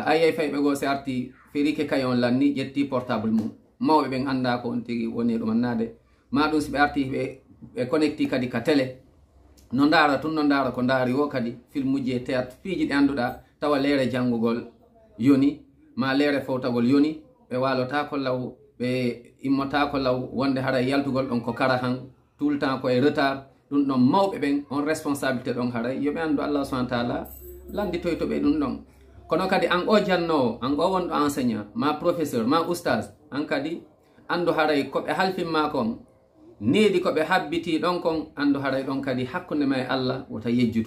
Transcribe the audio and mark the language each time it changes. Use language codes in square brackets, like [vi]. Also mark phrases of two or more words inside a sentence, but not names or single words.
[ff] ayyey fayɓe go si arti firike kayon lanni ƴetti portable mum, mawɓe ɓen anda ko on tigi woni ɗum annade ma ɗum si ɓe arti ɓe connecti kadi ka télé no dara tun, no dara ko daari wo kadi filmuji e théâtre piiji ɗi anduɗa tawa leere jangugol yoni ma leere fowtagol yoni, ɓe walotako law, ɓe immotako law, wonde haray yaltugol ɗon ko kara han [fr] tout le temps [ff] koye retard. ɗum ɗon mawɓe ɓen on responsabilité ɗon haray yoɓe andu Allah [ar] سبحانه وتعالى [ff] landitoy to ɓe ɗum ɗon. kono kadi an o jannowo, an o wonɗo enseignant ma professeur ma oustage, an kadi andu haray koɓe halfinma kon needi koɓe habbiti ɗon kon, andu haray ɗon kadi hakkunde ma e Allah wota yejjutu.